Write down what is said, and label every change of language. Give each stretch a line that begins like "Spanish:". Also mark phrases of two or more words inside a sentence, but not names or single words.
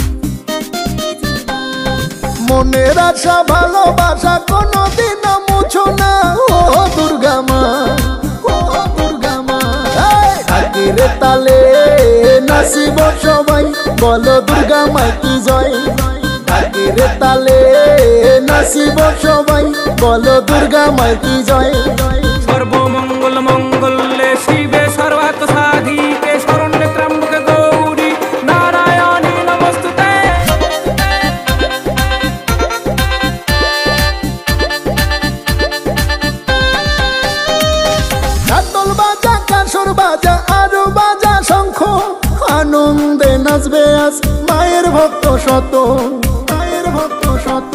Bangla: মনের আশা ভালোবাসা কোনদিন মুছো না, ও দুর্গা মা, ও দুর্গা মা। ঢাকির তালে নাচিব সবাই, বলো দুর্গা মা কি জয়। ঢাকির তালে নাচিব সবাই, বলো দুর্গা মা কি জয়।
Sanskrit: সর্বমঙ্গল মঙ্গলে শিবে সর্বার্থ সাধিকে, শরণ্যে ত্র্যম্বকে গৌরী নারায়ণী নমস্তুতে।
Bangla: ঢাকঢোল বাজা, কাঁসর বাজা, আরো বাজা শঙ্খ, আনন্দে নাচবে আজ মায়ের ভক্ত শত, মায়ের ভক্ত শত।